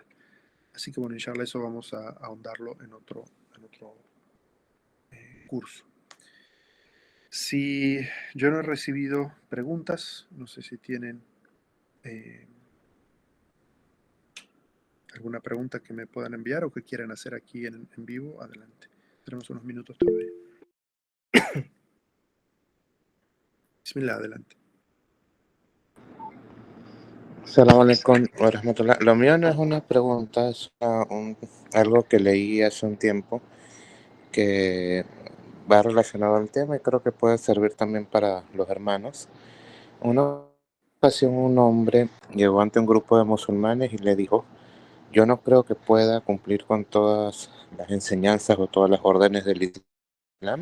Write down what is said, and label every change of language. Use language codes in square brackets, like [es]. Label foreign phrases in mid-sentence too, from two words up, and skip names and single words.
[es] Así que bueno, inshallah eso vamos a ahondarlo en otro curso. Si yo no he recibido preguntas, no sé si tienen alguna pregunta que me puedan enviar o que quieran hacer aquí en vivo, adelante. Tenemos unos minutos todavía. Bismillah, adelante. [ar] سلام عليكم ورحمة الله. [es] Lo mío no es una pregunta, es algo que leí hace un tiempo que va relacionado al tema y creo que puede servir también para los hermanos. Una ocasión un hombre llegó ante un grupo de musulmanes y le dijo: yo no creo que pueda cumplir con todas las enseñanzas o todas las órdenes del Islam.